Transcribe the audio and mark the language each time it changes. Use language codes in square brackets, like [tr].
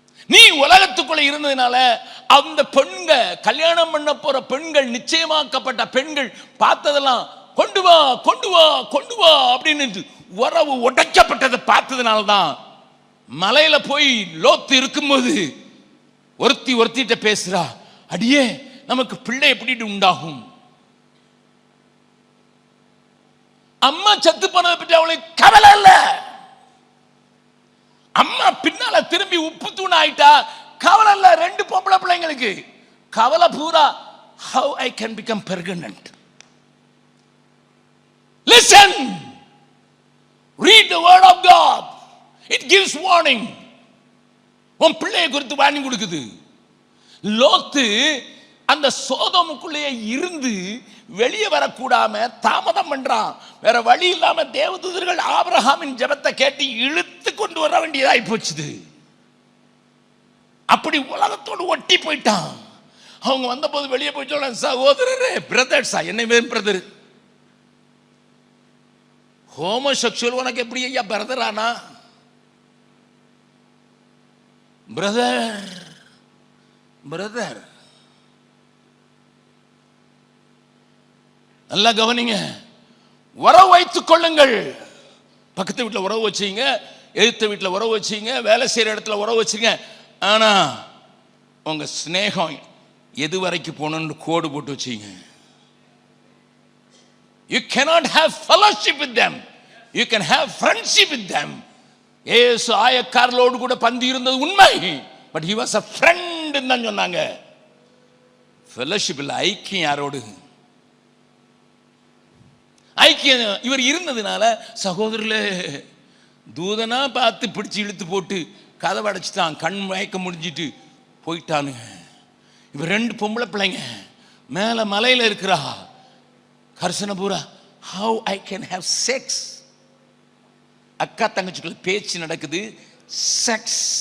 [ta] நீ உலகத்துக்குள்ள இருந்ததுனால அந்த பெண்கள், கல்யாணம் பண்ண போற பெண்கள், நிச்சயமாக்கப்பட்ட பெண்கள் பார்த்ததெல்லாம் கொண்டு வா கொண்டு வா கொண்டு வா அப்படின்னு உறவு உடைக்கப்பட்டதை பார்த்ததுனால தான் மலையில போய் லோத்து இருக்கும்போது ஒருத்திட்ட பேசுறா, அடியே நமக்கு பிள்ளை எப்படி உண்டாகும்? அம்மா செத்து போனதை பற்றி அவளுக்கு கவலை இல்ல. அம்மா பின்னால திரும்பி உப்பு தூண் ஆயிட்டா கவலை இல்ல. 2 பொம்பளை பிள்ளைங்களுக்கு கவலை பூரா [en] how I can become pregnant. Listen, read the word of God, it gives warning. [ta] உன் பிள்ளையை குறித்து வார்னிங் கொடுக்குது. லோத்து அந்த சோதோமுக்குள்ளேயே இருந்து வெளியே வரக்கூடாம தாமதம் பண்றான். வேற வழி இல்லாம தேவதூதர்கள் ஆபிரகாமின் ஜெபத்தை கேட்டு இழுத்து கொண்டு வர வேண்டியதாய் போச்சுது. அப்படி உலகத்தோடு ஒட்டி போயிட்டான். அவங்க வந்த போது வெளியே போய் சொல்ல, சகோதரரே, பிரதர்ஸா, என்ன பிரதர்? ஹோமோசெக்சுவல் உனக்கு எப்படி ஐயா பிரதர் ஆனா? பிரதர் பிரதர் நல்லா கவனிங்க. உறவு வைத்துக் கொள்ளுங்கள். பக்கத்து வீட்டில் உறவு வச்சுங்க, எதிர்த்த வீட்டில் உறவு வச்சுங்க, வேலை செய்கிற இடத்துல உறவு வச்சுங்க. ஆனா உங்க ஸ்நேகம் எது வரைக்கும் போகணும்னு கோடு போட்டு வச்சுங்க. [en] You cannot have fellowship with them. You can have friendship with them. [ta] ஏசு ஆயக்காரலோடு கூட பந்தி இருந்தது உண்மை. [en] but he was a friend [ta] தான் சொன்னாங்க. fellowship இல்ல, ஐக்கியம். யாரோடு ஐக்கியம்? இவர் இருந்ததுனால சகோதரர்களே, தூதனா பார்த்து பிடிச்சு இழுத்து போட்டு கதவை அடைச்சிட்டான். கண் மயக்க முடிஞ்சிட்டு போயிட்டானுங்க. இவர் 2 பொம்பளை பிள்ளைங்க மேல மலையில இருக்கிறா. கர்சன பூரா [en] how I can have sex. [ta] அக்கா தங்கச்சிக்குள்ள பேச்சு நடக்குது, செக்ஸ்.